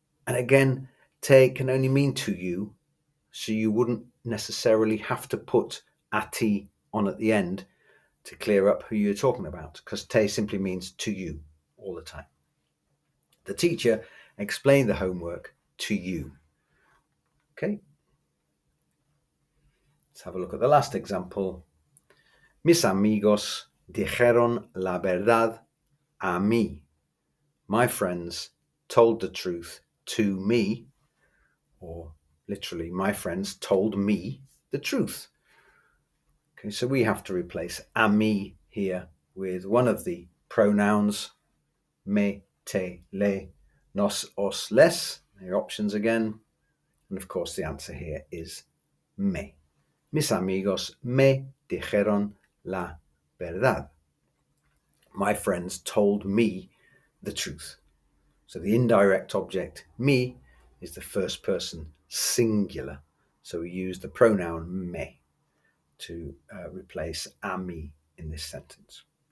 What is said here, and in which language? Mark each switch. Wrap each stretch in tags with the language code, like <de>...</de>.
<en>And again, te can only mean to you, so you wouldn't necessarily have to put</en> <es>a ti</es> <en>on at the end to clear up who you're talking about, because te simply means to you all the time. The teacher explained the homework to you. Okay. Let's have a look at the last example.</en> <es>Mis amigos dijeron la verdad a mí.</es> <en>My friends told the truth to me, or literally, my friends told me the truth. Okay, so we have to replace</en> <es>a mí</es> <en>here with one of the pronouns,</en> <es>me, te, le, nos, os, les.</es> <en>Your options again. And of course, the answer here is me.</en> <es>Mis amigos me dijeron la verdad.</es> <en>My friends told me the truth. So the indirect object, me, is the first person singular. So we use the pronoun me to replace</en> <es>a mí</es> <en>in this sentence.</en>